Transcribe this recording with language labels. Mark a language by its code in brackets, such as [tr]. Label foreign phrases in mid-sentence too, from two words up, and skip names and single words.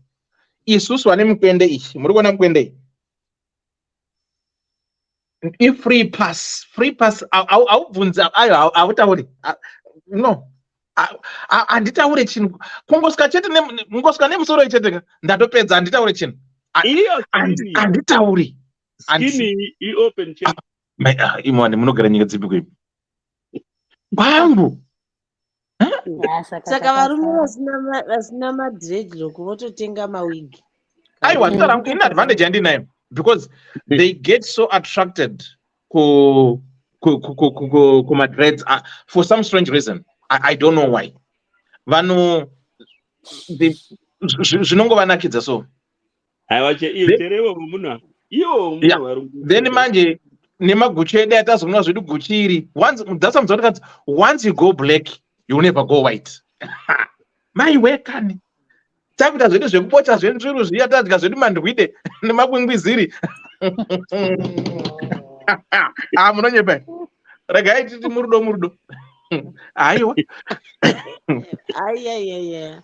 [sn] Isusu vane mukwende ichi, muri kuona mukwende iyi? [en] Free pass [sn] aubvunza ayo hautauri. No. Handitaure chinhu. Kungosvika chete mungosvika nemusoro chete ndatopedza handitaure chinhu. Handitauri. [en] Skinny open check. [sn] Imwani munogara nyika dzipi kwei? Bambu. Saka varume vasina madreadlock vototenga mawigi. Aiwa, ine advantage yandinayo [en] because they get so attracted kumadreads for some strange reason. I don't know why. [sn] Vanhu zvinongovanakidza so. Aiwa terewo munhu. Then manje nemaguchi edu atazoona zvedu guchi iri [en] once you go black you never go white. [sn] Maiwekani takuita zvedu zvekupocha zventsviru zviya tadya zvedu mandwide nemabwingwiziri. Munonyepa regai titi murudo. Aiwa. Ayayaya.